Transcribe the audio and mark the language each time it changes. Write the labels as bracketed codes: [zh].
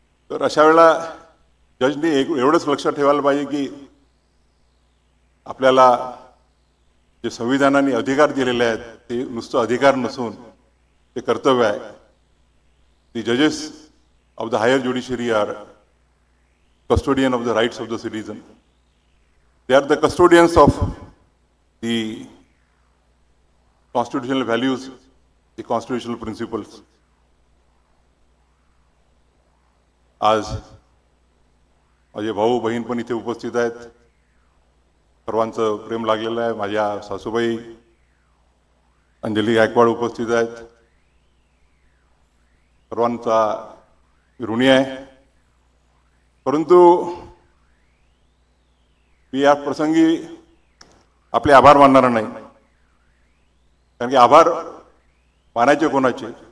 [mr] तर अशा वेळेला जजनी एवढंच लक्षात ठेवायला पाहिजे की आपल्याला जे संविधानाने अधिकार दिलेले आहेत ते नुसतं अधिकार नसून ते कर्तव्य आहे. [en] दी जजेस of the higher judiciary R custodian of the rights of the citizen. They are the custodians of the constitutional values, the constitutional principles. [mr] आज माझे भाऊ बहीण पण इथे उपस्थित आहेत. सर्वांचं प्रेम लागलेलं आहे. माझ्या सासूबाई अंजली गायकवाड उपस्थित आहेत. सर्वांचा ऋणी आहे. परंतु मी या प्रसंगी आपले आभार मानणार नाही, कारण की आभार मानायचे कोणाचे?